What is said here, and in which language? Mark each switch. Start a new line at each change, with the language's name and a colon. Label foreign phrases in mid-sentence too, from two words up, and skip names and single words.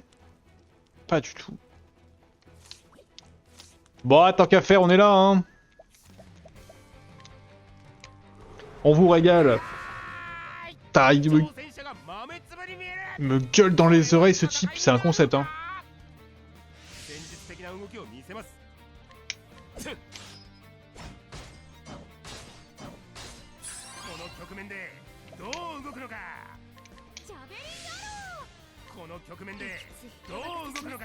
French: Pas du tout. Bon, tant qu'à faire, on est là, hein. On vous régale. Putain, il me gueule dans les oreilles ce type, c'est un concept, hein.
Japanese: 戦術的な動きを見せます。この局面でどう動くのか。ジャベリン野郎この局面でどう動くのか。